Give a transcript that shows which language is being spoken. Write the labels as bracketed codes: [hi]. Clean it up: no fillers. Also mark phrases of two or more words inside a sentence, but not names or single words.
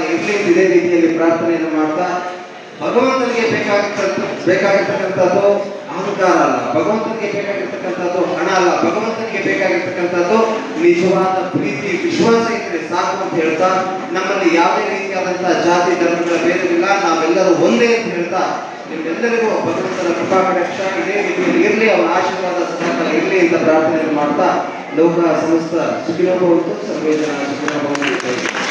[kn] ಇರಲಿ ಇದೇ ರೀತಿಯಲ್ಲಿ ಪ್ರಾರ್ಥನೆಯನ್ನು ಮಾಡ್ತಾ, ಭಗವಂತನಿಗೆ ಬೇಕಾಗಿರ್ತಕ್ಕಂಥದ್ದು ಅಹಂಕಾರ ಅಲ್ಲ, ಭಗವಂತನಿಗೆ ಬೇಕಾಗಿರ್ತಕ್ಕಂಥದ್ದು ಹಣ ಅಲ್ಲ, ಭಗವಂತನಿಗೆ ಬೇಕಾಗಿರ್ತಕ್ಕಂಥದ್ದು ನಿಜವಾದ ಪ್ರೀತಿ ವಿಶ್ವಾಸ ಇದ್ರೆ ಸಾಕು ಅಂತ ಹೇಳ್ತಾ, ನಮ್ಮಲ್ಲಿ ಯಾವುದೇ ರೀತಿಯಾದಂತಹ ಜಾತಿ ಧರ್ಮಗಳ ಭೇದವಿಲ್ಲ, ನಾವೆಲ್ಲರೂ ಒಂದೇ ಅಂತ ಹೇಳ್ತಾ, ನಿಮ್ಮೆಲ್ಲರಿಗೂ ಭಗವಂತನ ಕೃಪಾ ಕಟಾಕ್ಷ ಇದೇ ರೀತಿಯಲ್ಲಿ ಇರಲಿ, ಅವರ ಆಶೀರ್ವಾದ ಸದಾಕಾಲ ಇರಲಿ ಅಂತ ಪ್ರಾರ್ಥನೆಯನ್ನು ಮಾಡ್ತಾ, [sa] ಲೋಕ ಸಮಸ್ತ ಸುಖಿನೋ ಭವಂತು, ಸರ್ವೇ ಜನ ಸುಖಿನೋ ಭವಂತು.